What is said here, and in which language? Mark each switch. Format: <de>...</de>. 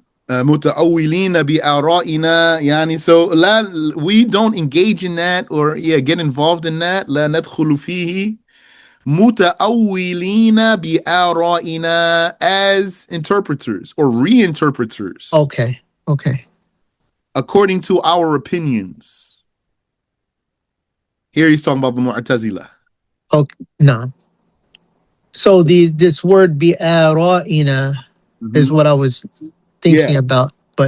<ar>متأولين بآرائنا يعني,</ar> <en>so لا, we don't engage in that or get involved in that.</en> <ar>لا ندخل فيه متأولين بآرائنا,</ar> <en>as interpreters or reinterpreters. okay. According to our opinions. Here he's talking about the Mu'tazila. Okay, no. So this word بآرائنا is what I was thinking about, but</en>